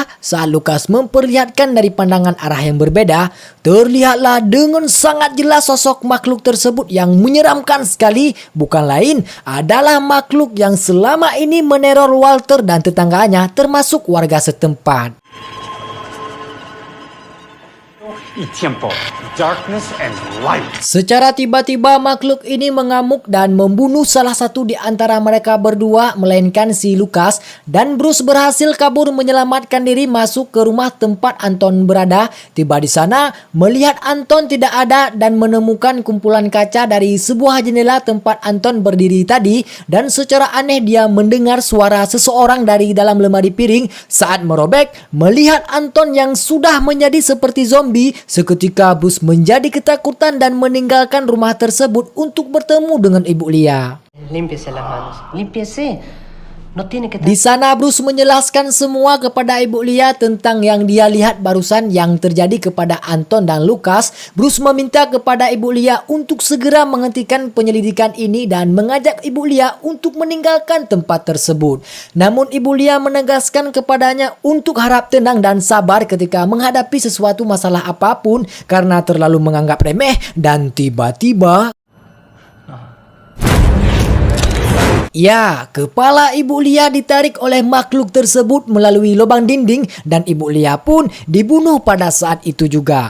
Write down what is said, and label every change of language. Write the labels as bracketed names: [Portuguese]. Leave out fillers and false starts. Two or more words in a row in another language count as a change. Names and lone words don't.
[Indonesian] Saat Lucas memperlihatkan dari pandangan arah yang berbeda, terlihatlah dengan sangat jelas sosok makhluk tersebut yang menyeramkan sekali. Bukan lain adalah makhluk yang selama ini meneror Walter dan tetangganya termasuk warga setempat. [Spanish] y tiempo. [English] Darkness and light. [Indonesian] Secara tiba-tiba makhluk ini mengamuk dan membunuh salah satu di antara mereka berdua, melainkan si Lucas, dan Bruce berhasil kabur menyelamatkan diri masuk ke rumah tempat Anton berada. Tiba di sana, melihat Anton tidak ada dan menemukan kumpulan kaca dari sebuah jendela tempat Anton berdiri tadi, dan secara aneh dia mendengar suara seseorang dari dalam lemari piring. Saat merobek, melihat Anton yang sudah menjadi seperti zombie, seketika Bruce menjadi ketakutan dan meninggalkan rumah tersebut untuk bertemu dengan Ibu Lia. [Spanish] Límpiese las manos. Límpiese. No tiene que... [Indonesian] Di sana Bruce menjelaskan semua kepada Ibu Lia tentang yang dia lihat barusan yang terjadi kepada Anton dan Lucas. Bruce meminta kepada Ibu Lia untuk segera menghentikan penyelidikan ini dan mengajak Ibu Lia untuk meninggalkan tempat tersebut. Namun Ibu Lia menegaskan kepadanya untuk harap tenang dan sabar ketika menghadapi sesuatu masalah apapun karena terlalu menganggap remeh, dan tiba-tiba ya, kepala Ibu Lia ditarik oleh makhluk tersebut melalui lubang dinding dan Ibu Lia pun dibunuh pada saat itu juga.